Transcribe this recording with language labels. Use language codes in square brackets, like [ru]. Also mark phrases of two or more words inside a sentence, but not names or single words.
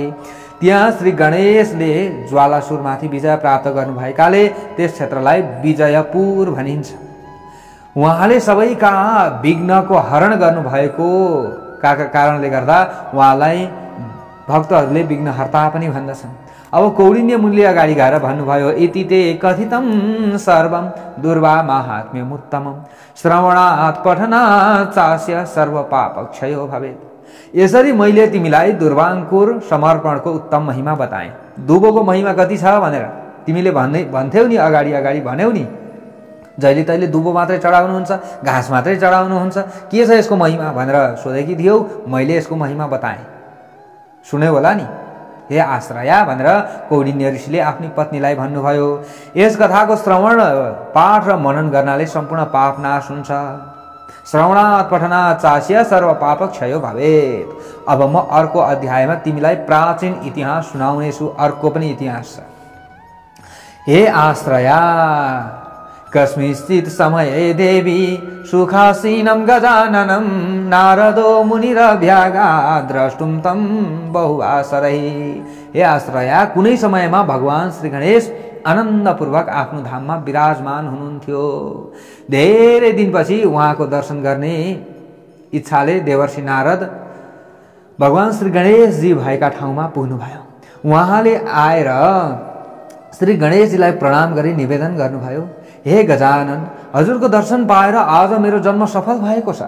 [ne] त्यहाँ श्री गणेशले ज्वालासुरमाथि विजय प्राप्त गर्नुभएकाले त्यस क्षेत्रलाई विजयपुर भनिन्छ। उहाँले सबैका विघ्नको हरण गर्नुभएको कारणले गर्दा उहाँलाई भक्तहरूले विघ्नहर्ता पनि भन्दछन्। अब कौडिन्य मुनिले अगाडि गएर भन्नुभयो, [sa] इति ते कथितं सर्वं दुर्वा माहात्म्यमुत्तमं श्रवणात् पठनात् चास्य सर्व पापक्षयो भवेत्। [ne] यसरी मैले तिमीलाई दुर्वांकुर समर्पणको उत्तम महिमा बताएँ। दुबोको महिमा कति छ भनेर तिमीले भन्थ्यौ नि, अगाडि अगाडि भन्यौ नि, जहिले तैले दुबो मात्रै चढाउनुहुन्छ, घाँस मात्रै चढाउनुहुन्छ, के छ यसको महिमा भनेर सोधेकी थियौ। मैले यसको महिमा बताएँ, सुन्यौ होला नि। हे आश्रया भनेर कौडिन्य ऋषिले आफ्नी पत्नीलाई भन्नुभयो। यस कथाको श्रवण पाठ र मनन गर्नाले सम्पूर्ण पाप नाश हुन्छ। [sa] श्रवणात् पठनात् चास्य सर्व पाप क्षयो भवेत्। [ne] अब म अर्को अध्यायमा तिमीलाई प्राचीन इतिहास सुनाउनेछु। अर्को पनि इतिहास छ। [sa] हे आश्रया, कस्मिंश्चित् समये देवी सुखासीनं गजाननं नारदो मुनिरभ्यागा द्रष्टुं तं बहुवासरै। [ne] हे आश्रया, कुनै समयमा भगवान श्री गणेश आनन्दपूर्वक आफ्नो धाममा विराजमान हुनुहुन्थ्यो। धेरै दिनपछि उहाँको दर्शन गर्ने इच्छाले देवर्षि नारद भगवान श्री गणेशजी भएका ठाउँमा पुग्नुभयो। उहाँले आएर श्री गणेशजीलाई प्रणाम गरी निवेदन गर्नुभयो, हे गजानन, हजुरको दर्शन पाएर आज मेरो जन्म सफल भएको छ।